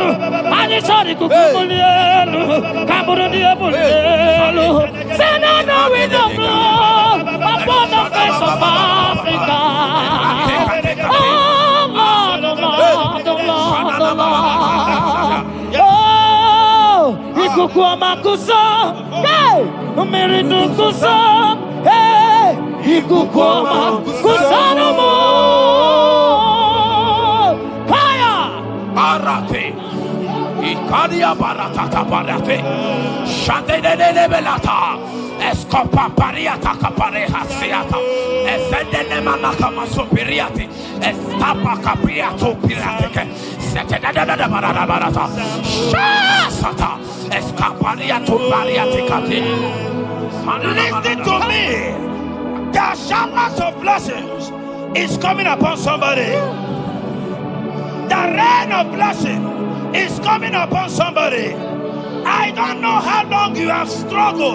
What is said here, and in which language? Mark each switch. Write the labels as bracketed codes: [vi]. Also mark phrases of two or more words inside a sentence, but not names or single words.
[en] And it's all the kukumulelu. Kaburu diabolelu. Say now we know blood upon the face of Africa. Oh Lord, oh Lord, oh Lord, oh Lord. Oh, Ikukuma kusa, hey, Umiridu kusa, hey, Ikukuma kusa no more. Fire! Barate. Ikadia baratata barate. Shade de belata. Escopa pariata capareha seata. Efende nemanaka masopiriati. Estapa capriato pirate. Sete da barata. Shasata. Escapariato bariati cati. Listen to me. The showers of blessings is coming upon somebody. The rain of blessing is coming upon somebody. I don't know how long you have struggled.